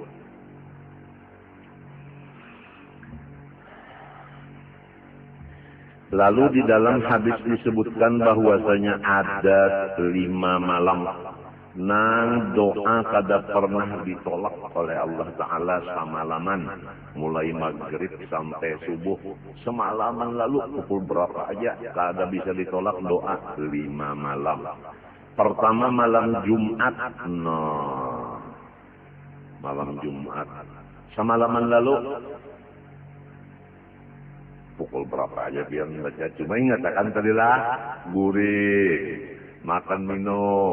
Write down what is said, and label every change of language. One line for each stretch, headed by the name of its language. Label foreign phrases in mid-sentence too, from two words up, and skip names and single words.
Indonesian: Lalu di dalam hadis disebutkan bahwasanya ada 5 malam nang doa
Banjar: kada pernah
Indonesian: ditolak oleh Allah Ta'ala semalaman, mulai maghrib sampai subuh, semalaman lalu pukul berapa aja
Banjar: kada bisa
Indonesian: ditolak doa 5 malam. Pertama malam Jumat, malam Jumat semalaman lalu pukul berapa aja biar baca, cuma ingat akan tadilah gurih, makan minum.